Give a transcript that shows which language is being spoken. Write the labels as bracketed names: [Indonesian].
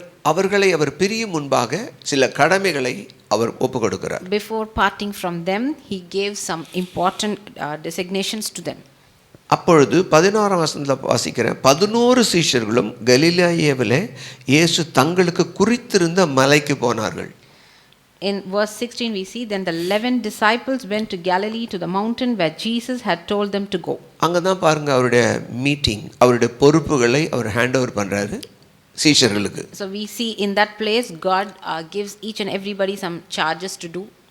[Tamil] அவர்களை அவர் பிரியும் முன்பாக சில கடமைகளை அவர் ஒப்புக் கொடுக்கிறார். [English] Before parting from them, he gave some important designations to them. [Tamil] அப்பொழுது 16ஆம் வசனத்துல வாசிக்கிறேன். 11 சீஷர்களும் கலிலேயாவிலே இயேசு தங்களுக்கு குறித்திருந்த மலைக்கு போனார்கள். [English] In verse 16 we see, then the 11 disciples went to Galilee to the mountain where Jesus had told them to go. [Tamil] அங்கதான் பாருங்க அவருடைய மீட்டிங், அவருடைய பொறுப்புகளை அவர் ஹேண்ட் ஓவர் பண்றாரு சீஷர்களுக்கு. [English] So we see in that place God gives each and everybody some charges to do.